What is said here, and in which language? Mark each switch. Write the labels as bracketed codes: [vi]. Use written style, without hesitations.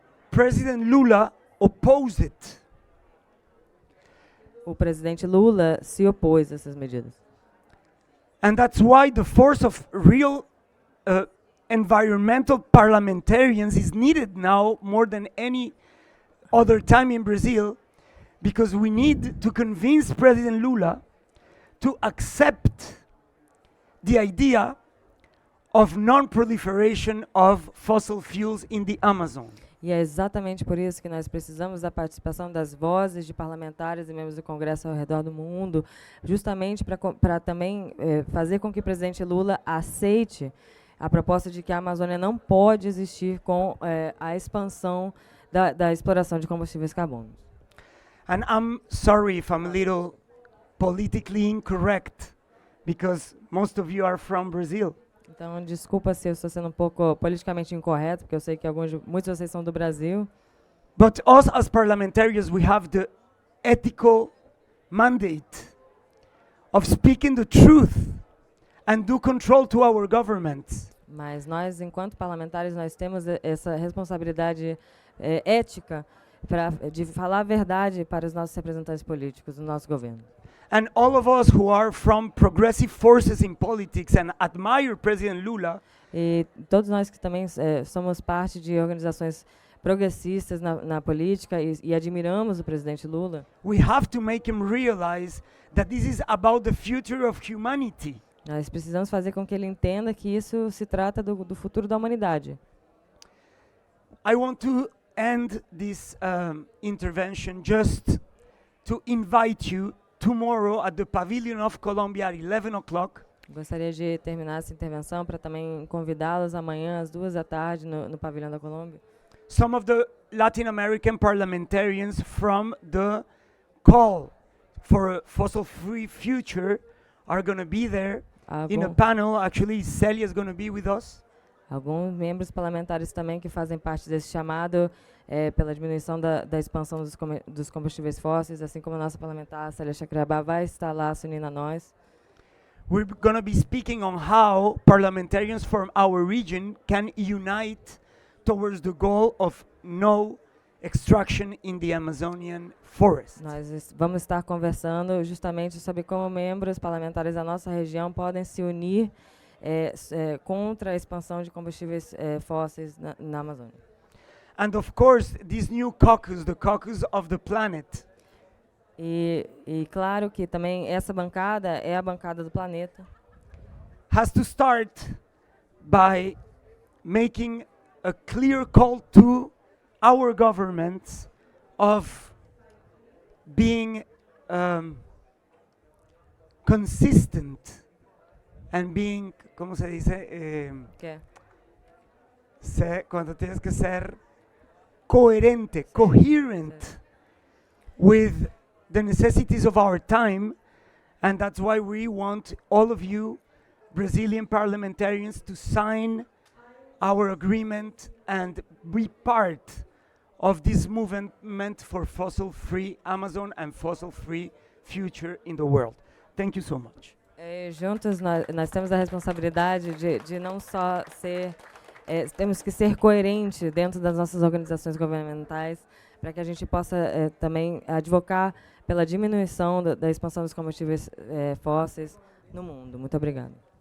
[en] President Lula opposed it. [pt] O presidente Lula se opôs a essas medidas. [en] And that's why the force of real environmental parliamentarians is needed now more than any other time in Brazil, because we need to convince President Lula to accept the idea of non-proliferation of fossil fuels in the Amazon. [pt] E é exatamente por isso que nós precisamos da participação das vozes de parlamentares e membros do Congresso ao redor do mundo, justamente para também fazer com que o presidente Lula aceite a proposta de que a Amazônia não pode existir com a expansão da exploração de combustíveis carbonos. [en] And I'm sorry if I'm a little politically incorrect, because most of you are from Brazil. [pt] Então, desculpa se eu estou sendo um pouco politicamente incorreto, porque eu sei que muitos de vocês são do Brasil. [en] But us as parliamentarians, we have the ethical mandate of speaking the truth and do control to our governments. [pt] Mas nós, enquanto parlamentares, nós temos essa responsabilidade ética de falar a verdade para os nossos representantes políticos do nosso governo. [en] And all of us who are from progressive forces in politics and admire President Lula, [pt] e todos nós que também somos parte de organizações progressistas na política e admiramos o presidente Lula, [en] we have to make him realize that this is about the future of humanity. [pt] Nós precisamos fazer com que ele entenda que isso se trata do futuro da humanidade. [en] I want to end this intervention just to invite you tomorrow at the Pavilion of Colombia at 11 o'clock. [pt] Gostaria de terminar essa intervenção para também convidá-los amanhã às 2h no Pavilhão da Colômbia. [en] Some of the Latin American parliamentarians from the call for a fossil-free future are going to be there in a panel. Actually, Celia is going to be with us. [pt] Alguns membros parlamentares também que fazem parte desse chamado pela diminuição da expansão dos combustíveis fósseis, assim como a nossa parlamentar, Célia Chacriabá, vai estar lá se unindo a nós. [en] We're going to be speaking on how parliamentarians from our region can unite towards the goal of no extraction in the Amazonian forest. [pt] Nós vamos estar conversando justamente sobre como membros parlamentares da nossa região podem se unir contra a expansão de combustíveis fósseis na Amazônia. [en] And of course, this new caucus, the caucus of the planet, [pt] e claro que também essa bancada é a bancada do planeta, [en] has to start by making a clear call to our governments of being consistent and being, [es] ¿cómo se dice? Cuando tienes que ser coherente, [en] coherent with the necessities of our time, and that's why we want all of you Brazilian parliamentarians to sign our agreement and be part of this movement for fossil-free Amazon and fossil-free future in the world. Thank you so much. [pt] Juntos nós temos a responsabilidade de não só ser, temos que ser coerentes dentro das nossas organizações governamentais para que a gente possa também advocar pela diminuição da expansão dos combustíveis fósseis no mundo. Muito obrigada.